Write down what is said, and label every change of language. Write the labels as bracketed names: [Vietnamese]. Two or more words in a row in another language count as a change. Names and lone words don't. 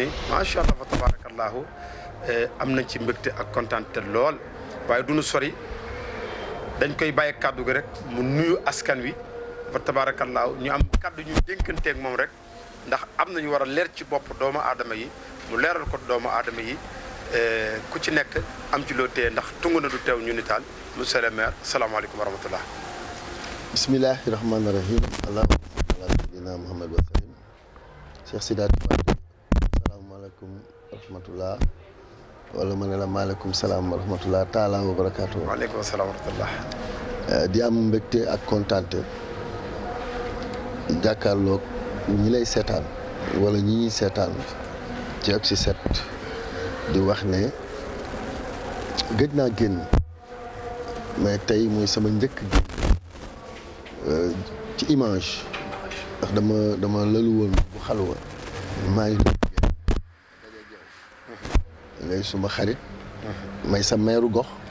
[Wolof] ne [Arabic] ما شاء الله فتبارك الله [Wolof] am nañ ci mbégte ak kontaante lool waaye du ñu sori dañ koy bàyyi kàddu gi rek mu nuyu askan wi [Arabic] فتبارك الله [Wolof] ñu am kàddu ñu dénkanteeg moom rek ndax am nañu war a leer ci bopp doomu aadama yi mu leeral ko doomu aadama yi ku ci nekk am ci loo téye ndax tungu na du teew ñu nitaal [French] monsieur le maire [Arabic] السلام عليكم ورحمة الله بسم الله الرحمن الرحيم اللهم صل على سيدنا محمد وسلم Cheikh Sidaty السلام عليكم ورحمة الله [Wolof] wala ma ne la [Arabic] عليكم السلام ورحمة الله تعالى وبركاته. وعليكم السلام ورحمة الله [Wolof] di am mbégte ak kontaante jàkkaarloog ñi lay seetaan wala ñi ñuy seetaan ci Oxy7 di wax ne gëj naa génn mais tey mooy sama njëkk ci image ndax dama lalu woon bu xalwa maa ngi ngay suma xarit may sa meeru gox